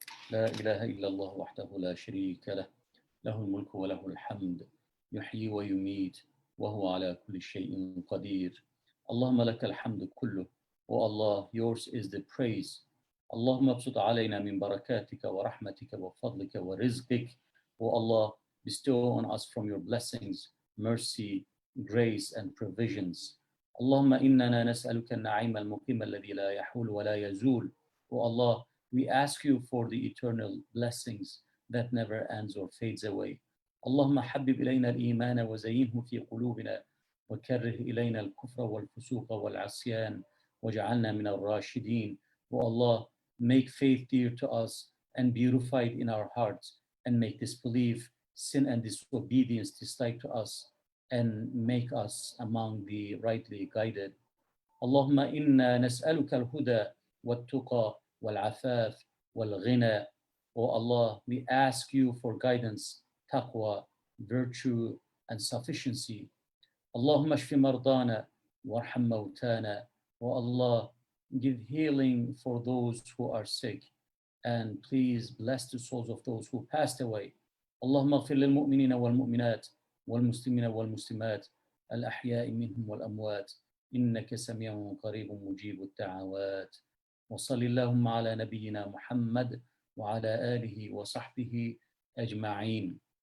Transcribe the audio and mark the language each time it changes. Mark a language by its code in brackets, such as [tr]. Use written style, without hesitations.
[ar] لا إله إلا الله وحده لا شريك له له الملك وله الحمد يحيي ويميت وهو على كل شيء قدير. اللهم لك الحمد كله. [en] O Allah, yours is the praise. [ar] اللهم ابسط علينا من بركاتك ورحمتك وفضلك ورزقك. [en] O Allah, bestow on us from your blessings, mercy, grace and provisions. [ar] اللهم إننا نسألك النعيم المقيم الذي لا يحول ولا يزول. [en] O Allah, we ask you for the eternal blessings that never ends or fades away. [ar] اللهم حبب إلينا الإيمان وزينه في قلوبنا وكره إلينا الكفر والفسوق والعصيان وجعلنا من الراشدين. [en] O Allah, make faith dear to us and beautify it in our hearts and make disbelief, sin and disobedience dislike to us and make us among the rightly guided. [ar] اللهم إنا نسألك الهدى والتقى والعفاف والغنى. [en] O Allah, we ask you for guidance, taqwa, virtue and sufficiency. [ar] اللهم اشف مرضانا وارحم موتانا. [en] O Allah, give healing for those who are sick and please bless the souls of those who passed away. [ar] اللهم اغفر للمؤمنين والمؤمنات والمسلمين والمسلمات الأحياء منهم والأموات إنك سميع قريب مجيب الدعوات. وصل اللهم على نبينا محمد وعلى آله وصحبه أجمعين.